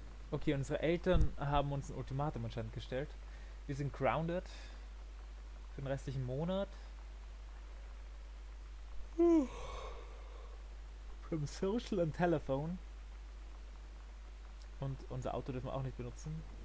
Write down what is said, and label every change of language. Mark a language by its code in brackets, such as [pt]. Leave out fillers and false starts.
[de] Okay, unsere Eltern haben uns ein Ultimatum anscheinend gestellt. Wir sind grounded für den restlichen Monat. [en] From Social and Telephone. [de] Und unser Auto dürfen wir auch nicht benutzen.